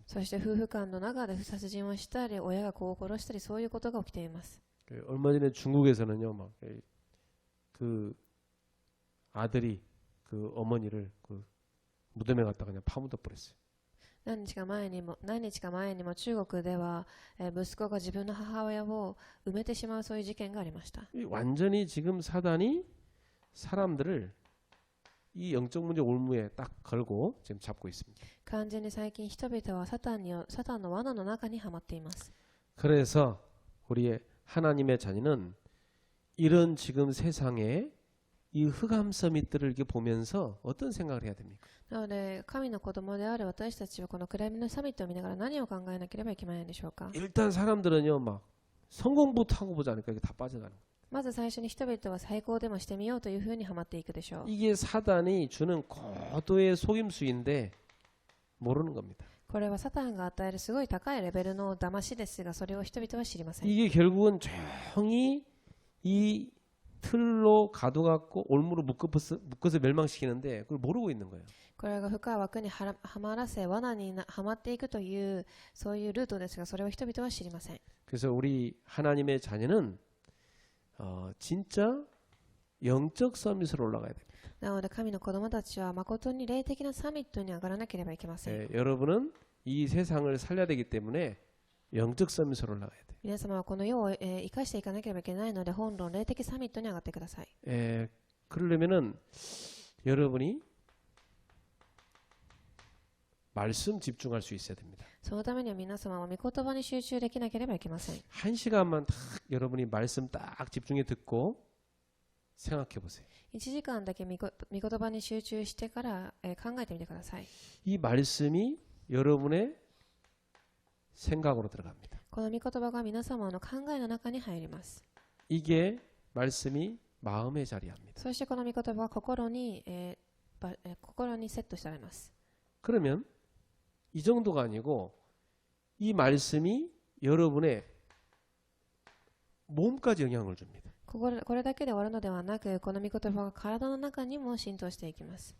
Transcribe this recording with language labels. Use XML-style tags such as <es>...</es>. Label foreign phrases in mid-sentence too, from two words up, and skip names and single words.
<ja>そして夫婦間の中で殺人をしたり、親が子を殺したり、そういうことが起きています。</ja> <ko>얼마 전에 중국에서는요, 막 그 아들이 그 어머니를 그 무덤에 갖다 그냥 파묻어 버렸어요.</ko> <ja>何日か前にも中国では、息子が自分の母親を埋めてしまうそういう事件がありました。</ja> <ko>완전히 지금 사단이 사람들을 이 영적 문제 올무에 딱 걸고 지금 잡고 있습니다.</ko> <ja>完全に最近人々はサタンの罠の中にはまっています。</ja> <ko>그래서 우리의 하나님의 자녀는 이런 지금 세상에 이 흑암 서밋들을 이렇게 보면서 어떤 생각을 해야 됩니까?</ko> <ja>なので神の子供である私たちはこの暗闇のサミットを見ながら何を考えなければいけないんでしょうか。</ja> <ko>일단 사람들은요 막 성공부터 하고 보자 하니까 이게 다 빠져가는 거예요.</ko> <ja>まず最初に人々は最高でもしてみようというふうにはまっていくでしょう。</ja> <ko>이게 사단이 주는 고도의 속임수인데 모르는 겁니다.</ko> <ja>これはサタンが与えるすごい高いレベルの騙しですが、それを人々は知りません。</ja> <ko>이게 결국은 조용히 이 틀로 가둬갖고 올무로 묶어서 멸망시키는데 그걸 모르고 있는 거예요.</ko> <ja>これが深い枠にはまらせ罠にはまっていくというそういうルートですが、それを人々は知りません。</ja> <ko>그래서 우리 하나님의 자녀는 진짜 영적 서밋으로 올라가야 됩니다.</ko> <ja>なので神の子供たちは誠に霊的なサミットに上がらなければいけません。</ja> <ko>여러분은 이 세상을 살려야 되기 때문에 영적 서밋으로 올라가야 돼요.</ko> <ja>皆様はこの世を生かしていかなければいけないので、本論霊的サミットに上がってください。</ja> <ko>그러려면은 여러분이 말씀 집중할 수 있어야 됩니다.</ko> <ja>そのためには皆様は御言葉に集中できなければいけません。</ja> <ko>한 시간만 딱 여러분이 말씀 딱 집중해 듣고 생각해 보세요.</ko> <ja>1 時間だけ御言葉に集中してから、考えてみてください。</ja> <ko>이 말씀이 여러분의 생각으로 들어갑니다.</ko> <ja>この御言葉が皆様の考えの中に入ります。</ja> <ko>이게 말씀이 마음에 자리합니다.</ko> <ja>そしてこの御言葉は心にセットされます。</ja> <ko>그러면 이 정도가 아니고 이 말씀이 여러분의 몸까지 영향을 줍니다.</ko> <ja>これだけで終わるのではなく、この御言葉が体の中にも浸透していきます。</ja>